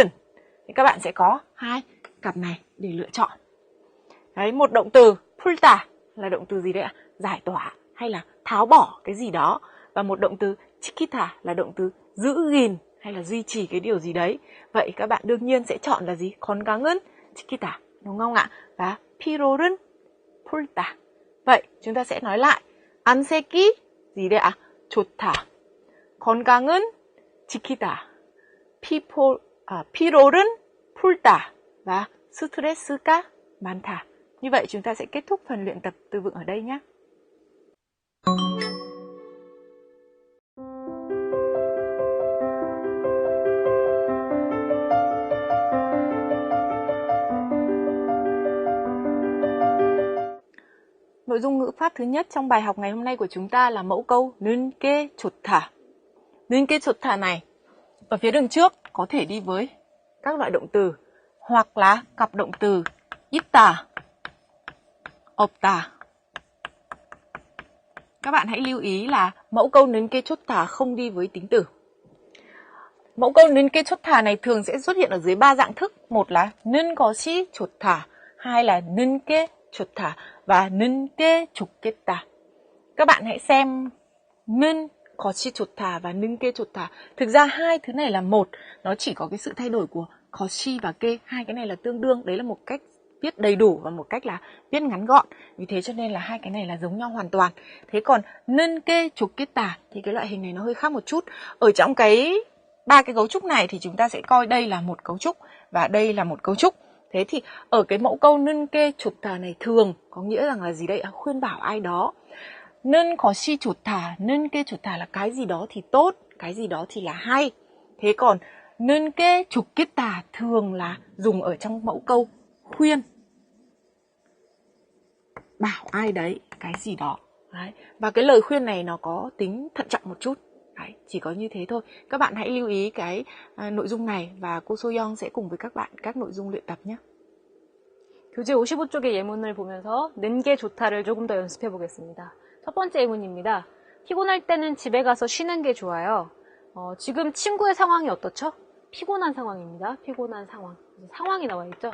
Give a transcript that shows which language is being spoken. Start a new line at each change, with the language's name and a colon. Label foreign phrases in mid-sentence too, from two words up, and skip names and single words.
Vietnamese: Thì các bạn sẽ có hai cặp này để lựa chọn. Đấy, một động từ 풀다 là động từ gì đấy ạ? Giải tỏa hay là tháo bỏ cái gì đó. Và một động từ 지키다 là động từ giữ gìn hay là duy trì cái điều gì đấy. Vậy các bạn đương nhiên sẽ chọn là gì?
Korean: 건강은 지키다,
Vietnamese: đúng không ạ? Và
Korean: 필요는 풀다.
Vietnamese: Vậy chúng ta sẽ nói lại. 안새끼 gì đây ạ?
Korean: 좋다. 건강은 지키다. 필요는 풀다. Và 스트레스가 많다.
Vietnamese: Như vậy chúng ta sẽ kết thúc phần luyện tập từ vựng ở đây nhé. Nội dung ngữ pháp thứ nhất trong bài học ngày hôm nay của chúng ta là mẫu câu
Korean: 는 게 좋다. 는 게 좋다
Vietnamese: này ở phía đường trước có thể đi với các loại động từ hoặc là cặp động từ
Korean: 있다, 없다.
Vietnamese: Các bạn hãy lưu ý là mẫu câu
Korean: 는 게 좋다
Vietnamese: không đi với tính từ. Mẫu câu
Korean: 는 게 좋다
Vietnamese: này thường sẽ xuất hiện ở dưới 3 dạng thức. Một là
Korean: 는 것이 좋다,
Vietnamese: hai là
Korean: 는 게 좋다 và 는 게 좋겠다.
Vietnamese: Các bạn hãy xem
Korean: 는 것이 좋다 và 는 게 좋다.
Vietnamese: Thực ra hai thứ này là một, nó chỉ có cái sự thay đổi của 것이 và 게. Hai cái này là tương đương, đấy là một cách viết đầy đủ và một cách là viết ngắn gọn. Vì thế cho nên là hai cái này là giống nhau hoàn toàn. Thế còn
Korean: 는 게 좋겠다
Vietnamese: thì cái loại hình này nó hơi khác một chút. Ở trong cái ba cái cấu trúc này thì chúng ta sẽ coi đây là một cấu trúc và đây là một cấu trúc. Thế thì ở cái mẫu câu
Korean: 는 게 좋다
Vietnamese: này thường có nghĩa rằng là gì đây? Khuyên bảo ai đó.
Korean: 는 것이 좋다, 는 게 좋다
Vietnamese: là cái gì đó thì tốt, cái gì đó thì là hay. Thế còn
Korean: 는 게 좋겠다
Vietnamese: thường là dùng ở trong mẫu câu khuyên. Bảo ai đấy cái gì đó. Đấy. Và cái lời khuyên này nó có tính thận trọng một chút. Đấy, chỉ có như thế thôi. Các bạn hãy lưu ý cái nội dung này và cô Soyoung sẽ cùng với các bạn các nội dung luyện tập nhé.
Korean: 교재 55쪽의 예문을 보면서 는 게 좋다를 조금 더 연습해 보겠습니다. 첫 번째 예문입니다. 피곤할 때는 집에 가서 쉬는 게 좋아요. 지금 친구의 상황이 어떻죠? 피곤한 상황입니다. 피곤한 상황. 상황이 나와 있죠?